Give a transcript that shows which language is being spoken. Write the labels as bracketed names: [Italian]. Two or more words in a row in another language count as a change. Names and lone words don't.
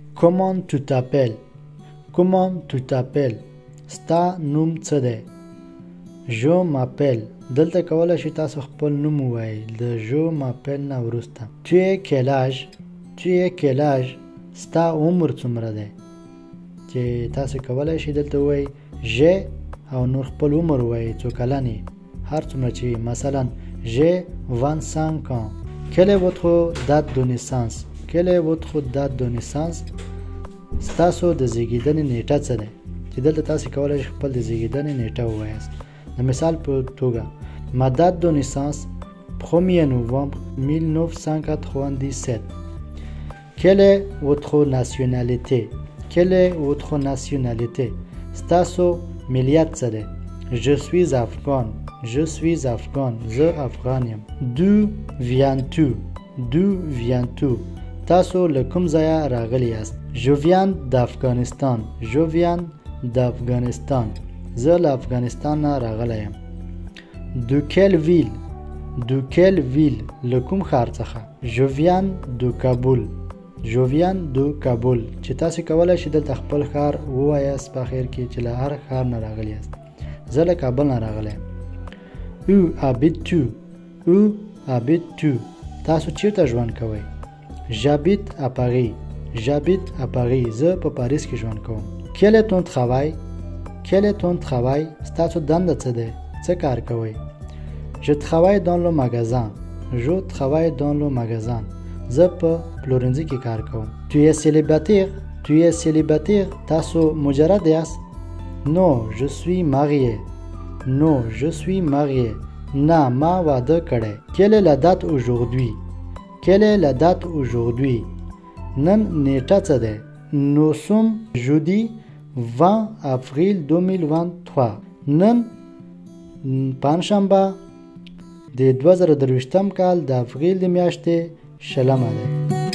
[French] Comment tu t'appelles? Comment tu t'appelles? [Pashto] ستا نوم څه دی؟ [French] Je m'appelle. [Pashto] دلته کولی شئ تاسو خپل نوم ووایئ د [French] je m'appelle [Pashto] نه وروسته. [French] Tu es quel âge? Tu es quel âge? [Pashto] ستا عمر څومره دی؟ چې تاسو کولی شئ دلته ووایئ j'ai او نور خپل عمر ووایئ څو کلن یې هر څومره چې مثلا [French] j'ai 25 ans. Quelle est votre date de naissance? Quelle est votre date de naissance? [Pashto] ستاسو د زیږیدنې نیټه څه ده؟ چې دلته تاسو کولی شئ خپل د زیږیدنې نیټه ووایاست. د مثال په توګه [French] Ma date de naissance 1er novembre 1997. Quelle est votre nationalité? Quelle est votre nationalité? [Pashto] ستاسو ملیت څه ده؟ [French] Je suis afghan. Je suis afghan. [Pashto] زه افغان یم. [French] D'où viens-tu? D'où viens-tu? [Pashto] تاسو له کوم ځایه راغلی یاست؟ [French] Je viens d'Afghanistan. Je viens d'Afghanistan. [Pashto] زه له افغانستان نه راغلی یم. [French] De quelle ville? De quelle ville? [Pashto] له کوم ښار څخه؟ [French] Je viens de Kaboul. Je viens de Kaboul. [Pashto] چې تاسو کولی شئ دلته خپل ښار ووایاست په اخر کې چې له هر ښار نه راغلی یاست. زه له کابل نه راغلی یم. [French] Où habites-tu? Où habites-tu? [Pashto] تاسو چیرته ژوند کوئ؟ [French] J'habite à Paris. J'habite à Paris. [Pashto] زه په پاریس کې ژوند کوم. [French] Quel est ton travail? Quel est ton travail? [Pashto] ستاسو دنده څه ده؟ څه کار کوئ؟ [French] Je travaille dans le magasin. Je travaille dans le magasin. [Pashto] زه په پلورنځي کې کار کوم. [French] Tu es célibataire? Tu es célibataire? [Pashto] تاسو مجرد یاست؟ [French] Non, je suis marié. Non, je suis marié. [Pashto] نه ما واده کړی. [French] Quelle est la date aujourd'hui? Quelle est la date aujourd'hui? [Pashto] نن نیټه څه ده؟ [French] Nous sommes jeudi 20 avril 2023. [Pashto] نن پنجشنبه د 2023 کال د اپریل د میاشتې 20 ده.